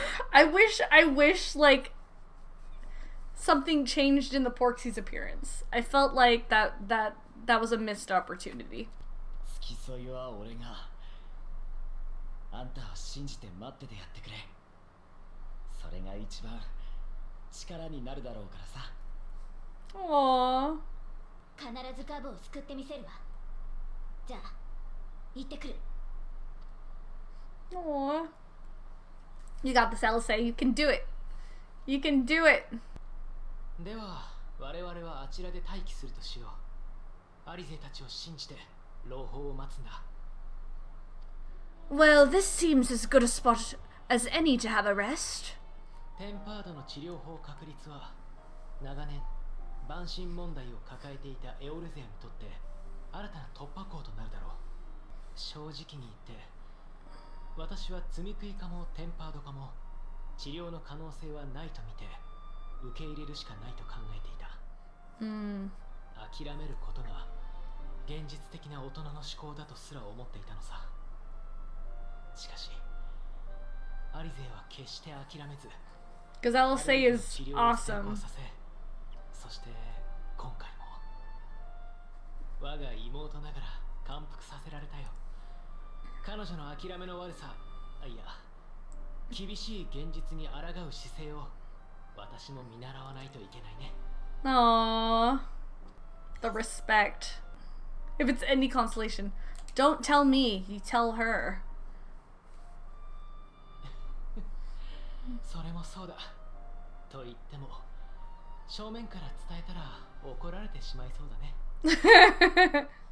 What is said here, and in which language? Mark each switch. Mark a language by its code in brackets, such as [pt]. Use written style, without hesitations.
[en] I wish, like, something changed in the Porxie's appearance. I felt like that was a missed opportunity. [ja] 付き添いは俺が。あんたを信じて待っててやってくれ。それが一番力になるだろうからさ。 Aww. 必ずカブを救ってみせるわ。じゃあ、行ってくる。 [en] Aww. You got this, Alice. You can do it. You can do it. [ja] では我々はあちらで待機するとしよう。アリゼたちを信じて朗報を待つんだ。 [en] Well, this seems as good a spot as any to have a rest. [ja] テンパードの治療法確立は長年万神問題を抱えていたエオルゼアにとって新たな突破口となるだろう。正直に言って私は積み食いかもテンパードかも治療の可能性はないと見て受け入れるしかないと考えていた。諦めることが現実的な大人の思考だとすら思っていたのさ。しかしアリゼは決して諦めず [en] Because Alice is awesome. [ja] そして今回も我が妹ながら感服させられたよ。彼女の諦めの悪さ、いや厳しい現実に抗う姿勢を私も見習わないといけないね。 [en] Aww. The respect. If it's any consolation, don't tell me, you tell her. [ja] それもそうだ。と言っても正面から伝えたら怒られてしまいそうだね。